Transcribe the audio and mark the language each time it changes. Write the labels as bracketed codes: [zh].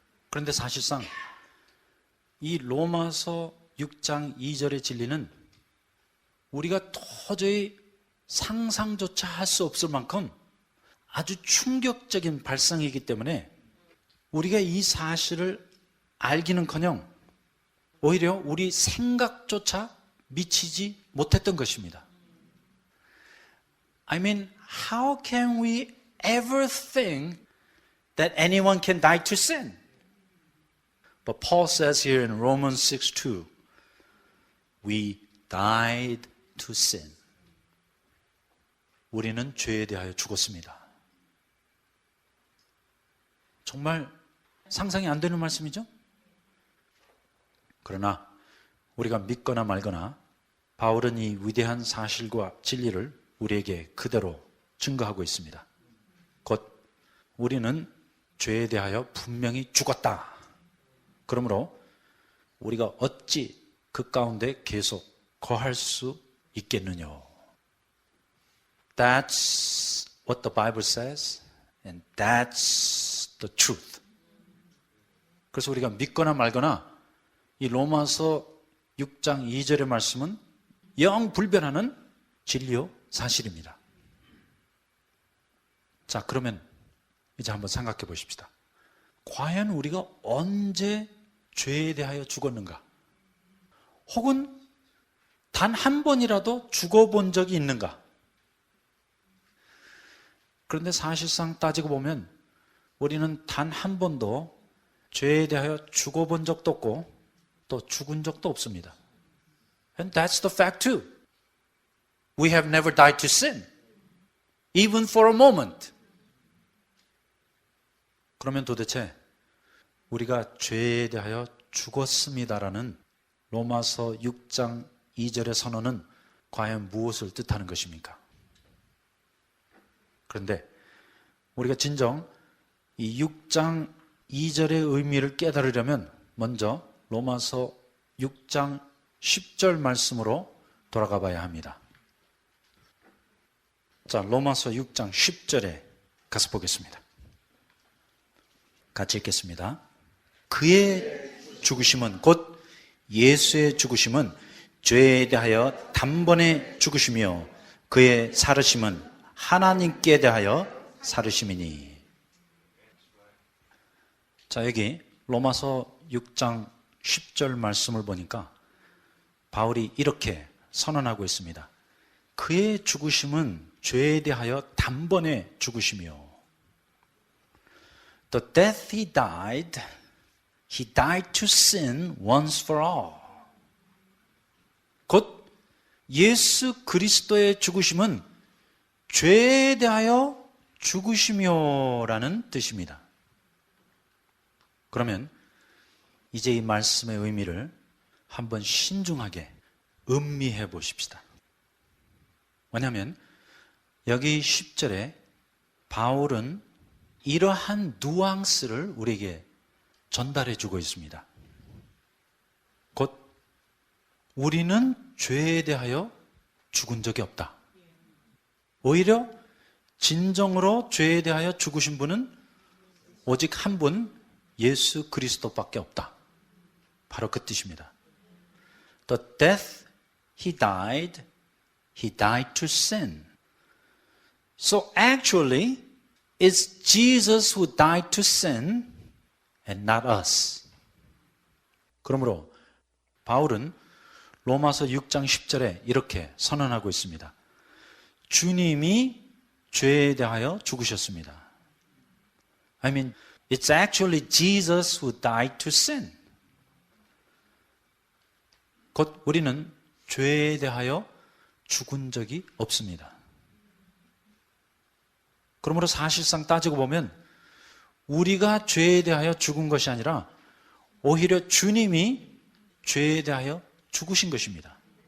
[ko] 그런데 사실상 이 로마서 6장 2절의 진리는 우리가 도저히 상상조차 할 수 없을 만큼 아주 충격적인 발상이기 때문에 우리가 이 사실을 알기는커녕 오히려 우리 생각조차 미치지 못했던 것입니다. [en] I mean, how can we ever think that anyone can die to sin? But Paul says here in Romans 6:2, we died to sin. [ko] 우리는 죄에 대하여 죽었습니다. 정말 상상이 안 되는 말씀이죠? 그러나 우리가 믿거나 말거나 바울은 이 위대한 사실과 진리를 우리에게 그대로 증거하고 있습니다. 곧 우리는 죄에 대하여 분명히 죽었다. 그러므로 우리가 어찌 그 가운데 계속 거할 수 있겠느냐. [en] That's what the Bible says, and that's the truth. [ko] 그래서 우리가 믿거나 말거나 이 로마서 6장 2절의 말씀은 영 불변하는 진리요 사실입니다. 자, 그러면 이제 한번 생각해 보십시다. 과연 우리가 언제 죄에 대하여 죽었는가? 혹은 단 한 번이라도 죽어본 적이 있는가? 그런데 사실상 따지고 보면 우리는 단 한 번도 죄에 대하여 죽어본 적도 없고 또 죽은 적도 없습니다. [en] And that's the fact too. We have never died to sin, even for a moment. [ko] 그러면 도대체 우리가 죄에 대하여 죽었습니다라는 로마서 6장 2절의 선언은 과연 무엇을 뜻하는 것입니까? 그런데 우리가 진정 이 6장 2절의 의미를 깨달으려면 먼저 로마서 6장 10절 말씀으로 돌아가 봐야 합니다. 자, 로마서 6장 10절에 가서 보겠습니다. 같이 읽겠습니다. 그의 죽으심은 곧 예수의 죽으심은 죄에 대하여 단번에 죽으시며 그의 살으심은 하나님께 대하여 살으심이니. 자, 여기 로마서 6장 10절 말씀을 보니까 바울이 이렇게 선언하고 있습니다. 그의 죽으심은 죄에 대하여 단번에 죽으시며 [en] The death he died to sin once for all. [ko] 곧 예수 그리스도의 죽으심은 죄에 대하여 죽으시며라는 뜻입니다. 그러면 이제 이 말씀의 의미를 한번 신중하게 음미해 보십시다. 왜냐하면 여기 10절에 바울은 이러한 뉘앙스를 우리에게 전달해 주고 있습니다. 곧 우리는 죄에 대하여 죽은 적이 없다. 오히려 진정으로 죄에 대하여 죽으신 분은 오직 한 분, 예수 그리스도밖에 없다. 바로 그 뜻입니다. [en] The death he died to sin. So actually, it's Jesus who died to sin and not us. [ko] 그러므로 바울은 로마서 6장 10절에 이렇게 선언하고 있습니다. 주님이 죄에 대하여 죽으셨습니다. [en] I mean, it's actually Jesus who died to sin. [ko] 곧 우리는 죄에 대하여 죽은 적이 없습니다. 그러므로 사실상 따지고 보면 우리가 죄에 대하여 죽은 것이 아니라 오히려 주님이 죄에 대하여 죽으신 것입니다.